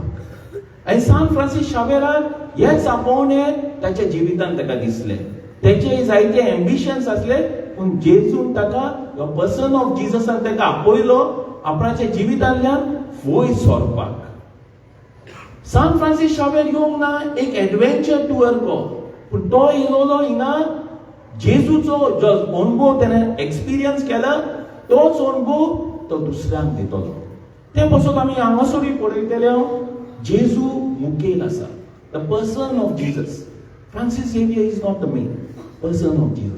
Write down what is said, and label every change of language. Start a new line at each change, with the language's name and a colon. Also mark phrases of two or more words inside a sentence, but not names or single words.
Konkani: आनी सांत फ्रांसीस शावेराक हेच आपोवणें ताच्या जिवितांत ताका दिसलें. तेचे जायते एम्बिशन्स आसले, पूण जेजून ताका
English: person of
Konkani: जीससान ताका आपयलो आपणाच्या जिवितांतल्यान वयर सरपाक. सांत फ्रांसीस शावेर येवंक ना एक
English: adventure tour
Konkani: को, पूण तो येयलो हिंगा जेजूचो जो अनुभव त्याने एक्सपिरियन्स केला तोच अनुभव तो दुसऱ्यांक दितलो. ते पासून आमी हांगासरूय पळयतले जेजू मुखेल आसा.
English: The person of Jesus. Francis Xavier is not the main person of Jesus.